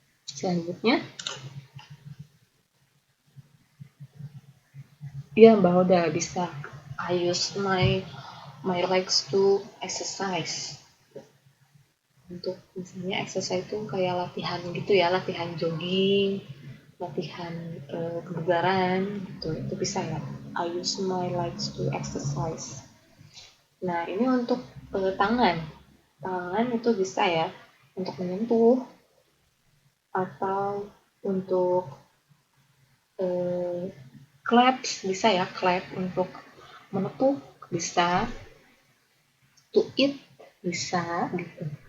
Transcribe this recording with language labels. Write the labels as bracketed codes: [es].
[id] Selanjutnya, ya Mbak Hoda bisa. [en] I use my legs to exercise. [id] Untuk misalnya exercise itu kayak latihan gitu ya, latihan jogging, latihan kebugaran gitu, itu bisa ya. [en] I use my legs to exercise. [id] Nah, ini untuk tangan. Tangan itu bisa ya untuk menyentuh atau untuk clap, bisa ya, clap untuk menepuk, bisa [en] to eat, [id] bisa gitu.